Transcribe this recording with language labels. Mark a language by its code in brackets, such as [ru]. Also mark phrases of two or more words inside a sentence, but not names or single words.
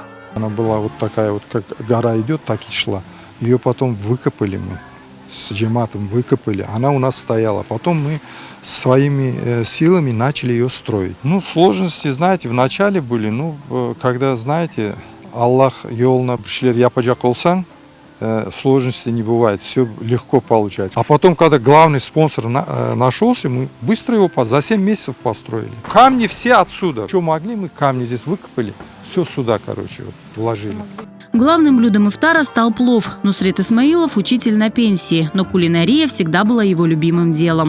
[ru] Она была вот такая вот, как гора идет, так и шла. Ее потом выкопали мы. С джематом выкопали, она у нас стояла. Потом мы своими силами начали ее строить. Ну, сложности, знаете, в начале были, когда, знаете, [tr] Allah yoluna bir yapacak olsan, [ru] сложностей не бывает, все легко получается. А потом, когда главный спонсор нашелся, мы быстро его за 7 месяцев построили. Камни все отсюда. Что могли, мы камни здесь выкопали, все сюда, короче, вот, вложили. Главным блюдом ифтара стал плов. Нусрет Исмаилов – учитель на пенсии, но кулинария всегда была его любимым делом.